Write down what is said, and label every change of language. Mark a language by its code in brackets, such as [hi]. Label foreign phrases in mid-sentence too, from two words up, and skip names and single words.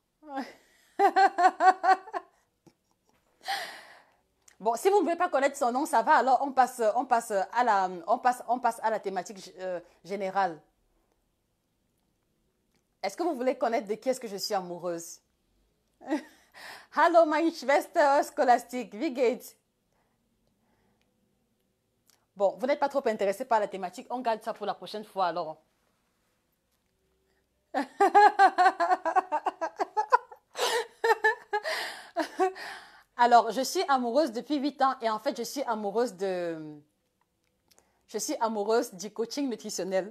[fr] Bon, si vous ne voulez pas connaître son nom, ça va. Alors, on passe à la thématique générale. Est-ce que vous voulez connaître de qui est-ce que je suis amoureuse? [de] Hallo, mein Schwester scolastique, wie geht's? [fr] Bon, vous n'êtes pas trop intéressé par la thématique. On garde ça pour la prochaine fois, alors. Alors, je suis amoureuse depuis 8 ans et en fait, je suis amoureuse du coaching nutritionnel.